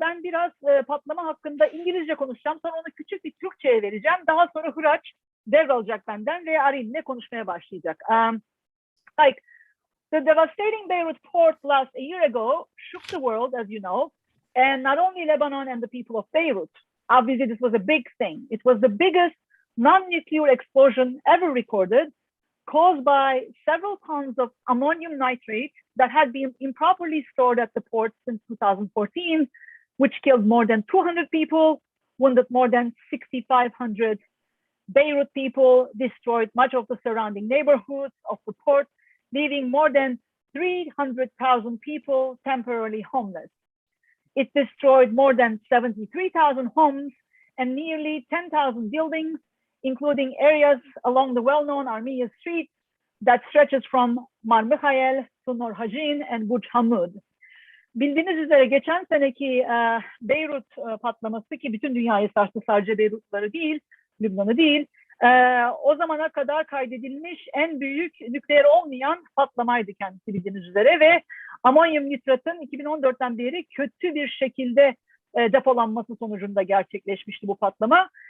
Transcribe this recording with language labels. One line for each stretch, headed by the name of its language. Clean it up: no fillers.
Turkish: Ben biraz patlama hakkında İngilizce konuşacağım. Sonra onu küçük bir Türkçe'ye vereceğim. Daha sonra Hıraç devralacak benden ve Ari'yle konuşmaya başlayacak.
English: The devastating Beirut port blast a year ago shook the world, as you know, and not only Lebanon and the people of Beirut. Obviously, this was a big thing. It was the biggest non-nuclear explosion ever recorded, caused by several tons of ammonium nitrate that had been improperly stored at the port since 2014, which killed more than 200 people, wounded more than 6,500 Beirut people, destroyed much of the surrounding neighborhoods of the port, leaving more than 300,000 people temporarily homeless. It destroyed more than 73,000 homes and nearly 10,000 buildings, including areas along the well-known Armenian street that stretches from Mar Mikhael to Nor Hajin and Buj Hamud.
Turkish: bildiğiniz üzere geçen seneki Beyrut patlaması ki bütün dünyayı sarstı, sadece Beyrutları değil, Lübnan'ı değil. O zamana kadar kaydedilmiş en büyük nükleer olmayan patlamaydı kendisi bildiğiniz üzere ve amonyum nitratın 2014'ten beri kötü bir şekilde depolanması sonucunda gerçekleşmişti bu patlama.